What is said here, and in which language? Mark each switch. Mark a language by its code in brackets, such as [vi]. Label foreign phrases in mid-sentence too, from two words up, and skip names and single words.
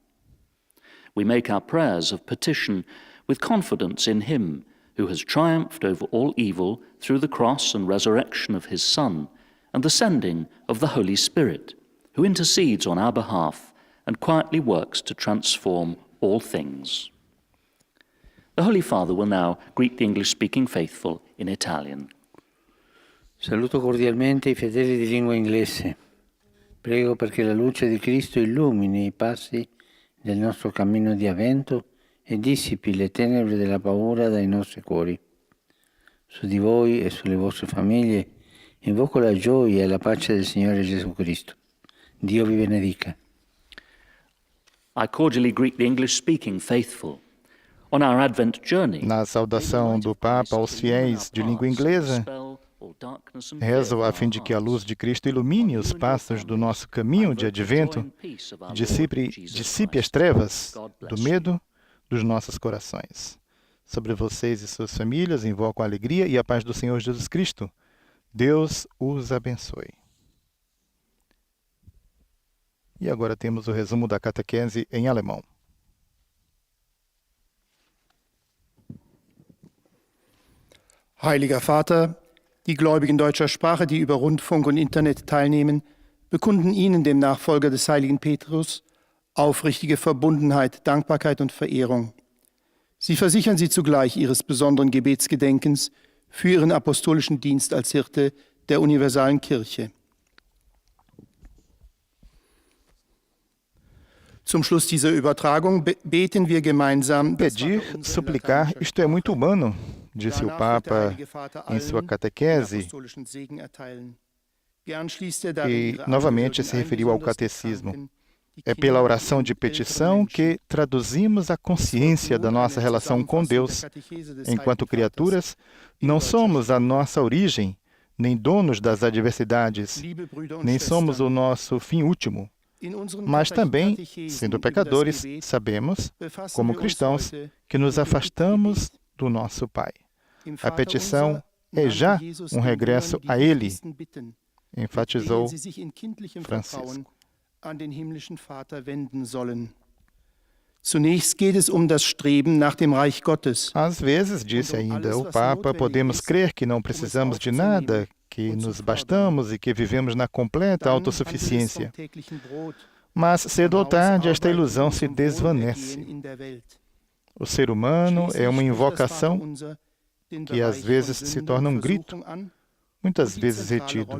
[en] We make our prayers of petition with confidence in him who has triumphed over all evil through the cross and resurrection of his Son, and the sending of the Holy Spirit, who intercedes on our behalf and quietly works to transform all things. The Holy Father will now greet the English-speaking faithful in Italian. [it] Saluto cordialmente i fedeli di lingua inglese. Prego perché la luce di Cristo illumini i passi del nostro cammino di avvento e dissipi le tenebre della paura dai nostri cuori. Su di voi e sulle vostre famiglie invoco la gioia e la pace del Signore Gesù Cristo. Dio vi benedica. [en] I cordially greet the English-speaking faithful. On our Advent journey, [pt] Na saudação do Papa aos fiéis de língua inglesa, rezo a fim de que a luz de Cristo ilumine os passos do nosso caminho de advento, dissipe as trevas do medo dos nossos corações. Sobre vocês e suas famílias, invoco a alegria e a paz do Senhor Jesus Cristo. Deus os abençoe. E agora temos o resumo da catequese em alemão. [de] Heiliger Vater, die Gläubigen deutscher Sprache, die über Rundfunk und Internet teilnehmen, bekunden Ihnen, dem Nachfolger des heiligen Petrus, aufrichtige Verbundenheit, Dankbarkeit und Verehrung. Sie versichern Sie zugleich Ihres besonderen Gebetsgedenkens für Ihren apostolischen Dienst als Hirte der universalen Kirche. Zum Schluss dieser Übertragung beten wir gemeinsam. [pt] Pedir, suplicar, isto é muito humano, disse o Papa em sua catequese, e novamente se referiu ao catecismo. É pela oração de petição que traduzimos a consciência da nossa relação com Deus. Enquanto criaturas, não somos a nossa origem, nem donos das adversidades, nem somos o nosso fim último. Mas também, sendo pecadores, sabemos, como cristãos, que nos afastamos do nosso Pai. A petição é já um regresso a Ele, enfatizou Francisco. [de] An den himmlischen Vater wenden sollen. Zunächst geht es das Streben nach dem Reich Gottes. [pt] Às vezes, disse ainda o Papa, podemos crer que não precisamos de nada, que nos bastamos e que vivemos na completa autossuficiência. Mas, cedo ou tarde, esta ilusão se desvanece. O ser humano é uma invocação que às vezes se torna um grito, muitas vezes retido.